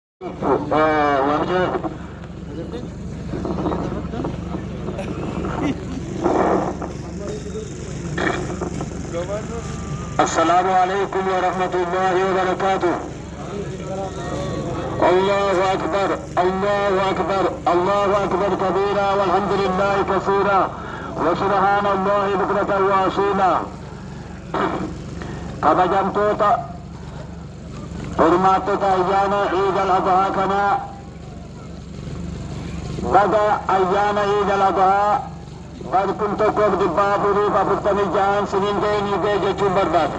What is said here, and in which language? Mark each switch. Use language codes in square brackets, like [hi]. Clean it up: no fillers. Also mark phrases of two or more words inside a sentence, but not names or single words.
[ar] السلام عليكم ورحمة الله وبركاته. الله أكبر الله أكبر الله أكبر كبيرا والحمد لله كثيرا وسبحان الله بكرة وأصيلا. [om] kabajamtoota hormaattota ayyaana ciid al-adhaa kana baga ayyaana ciid al-adhaa barkun tokkoof 446 siniin ga'anii ga'e jechuun barbaada.